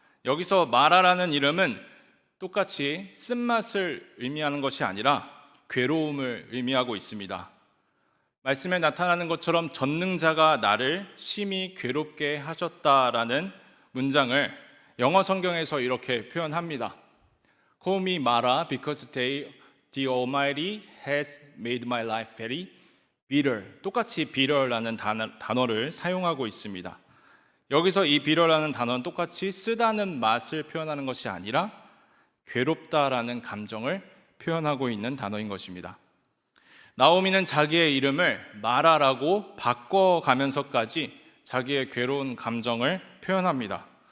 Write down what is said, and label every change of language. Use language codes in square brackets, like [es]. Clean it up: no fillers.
[ko] 여기서 마라라는 이름은 똑같이 쓴맛을 의미하는 것이 아니라 괴로움을 의미하고 있습니다. 말씀에 나타나는 것처럼 전능자가 나를 심히 괴롭게 하셨다라는 문장을 영어 성경에서 이렇게 표현합니다. [en] Call me Mara because the Almighty has made my life very bitter. [ko] 똑같이 bitter라는 단어를 사용하고 있습니다. 여기서 이 bitter라는 단어는 똑같이 쓰다는 맛을 표현하는 것이 아니라 괴롭다라는 감정을 표현하고 있는 단어인 것입니다. 나오미는 자기의 이름을 마라라고 바꿔가면서까지 자기의 괴로운 감정을 표현합니다.